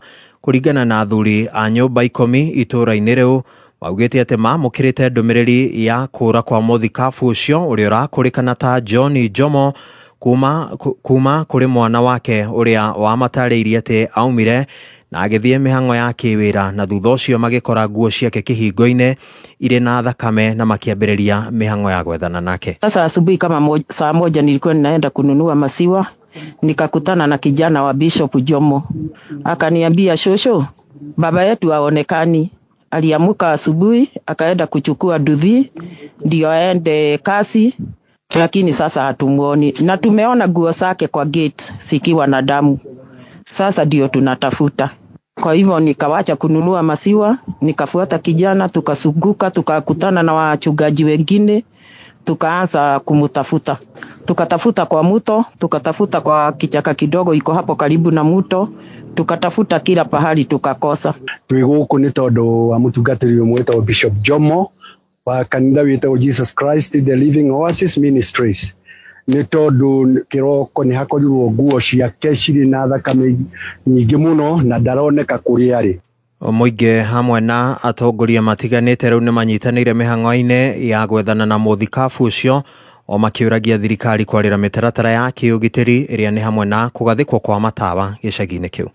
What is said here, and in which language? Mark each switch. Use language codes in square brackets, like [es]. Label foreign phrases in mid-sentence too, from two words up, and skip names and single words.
[ki] Kũringana na athuri a nyũmba 10 itũra-inĩ rĩu maugĩte atĩ mamũkĩrĩte ndũmĩrĩri ya kũra kwa mũthikabu ũcio ũrĩa ũrakũrĩkana ta John Jomo kuma kũrĩ mwana wake ũrĩa wamatarĩirie atĩ aumire na agĩthiĩ mĩhang'o ya kĩwĩra na thutha ũcio magĩkora nguo ciake kĩhingo-inĩ irĩ na thakame na makĩambĩrĩria mĩhang'o ya gwethana nake. [sw] Sasa asubuhi kama saa moja nilikuwa ninaenda kununua maziwa nikakutana na kijana wa Bishop Jomo. Akaniambia, shosho, baba yetu haonekani. Aliamuka asubuhi akaenda kuchukua duthi ndio aende kasi, lakini sasa hatumuoni na tumeona nguo zake kwa gate sikiwa na damu. Sasa ndio tunatafuta. Kwa hivyo nikawacha kununua maziwa, nikafuata kijana, tukasunguka, tukakutana na wachungaji wengine, tukaanza kumutafuta. Tukatafuta kwa mto, tukatafuta kwa kichaka kidogo iko hapo karibu na mto, tukatafuta kila pahali tukakosa. [ki] Twi gũkũ nĩ tondũ wa mũtungatĩri ũmwe wĩtagwo Bishop Jomo wa kanitha wĩtagwo Jesus Christ the Living Oasis Ministries. Nĩ tondũ kĩroko nĩ hakorirwo nguo ciake cirĩ na thakame nyingĩ mũno na ndaroneka kũrĩa arĩ. Mũingĩ hamwe na atongoria matiganĩte rĩu nĩ manyitanĩire mĩhang'o-inĩ ya gwethana na mũthikabu ũcio o makĩũragia thirikari kwarĩra mĩtaratara ya kĩũgitĩri ĩrĩa nĩ hamwe na kũgathĩkwo kwa matawa gĩcagi-inĩ kĩu.